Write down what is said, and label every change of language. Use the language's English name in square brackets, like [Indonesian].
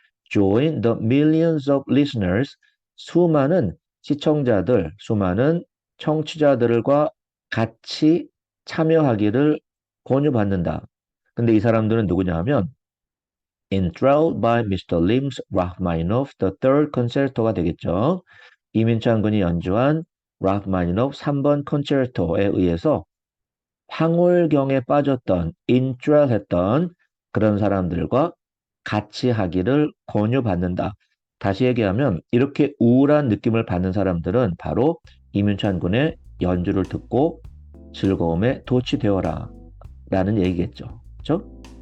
[English] Join the millions of listeners, [Korean] 수많은 시청자들, 수많은 청취자들과 같이 참여하기를 권유받는다. 근데 이 사람들은 누구냐 하면 [English] Enthralled by Mr. Lim's Rachmaninoff The Third Concerto가 [Korean] 되겠죠. 이민찬 군이 연주한 라흐마니노프 3번 콘체르토에 의해서 황홀경에 빠졌던, 인트럴했던 그런 사람들과 같이 하기를 권유받는다. 다시 얘기하면 이렇게 우울한 느낌을 받는 사람들은 바로 이민찬 군의 연주를 듣고 즐거움에 도취되어라 라는 얘기겠죠. 그렇죠?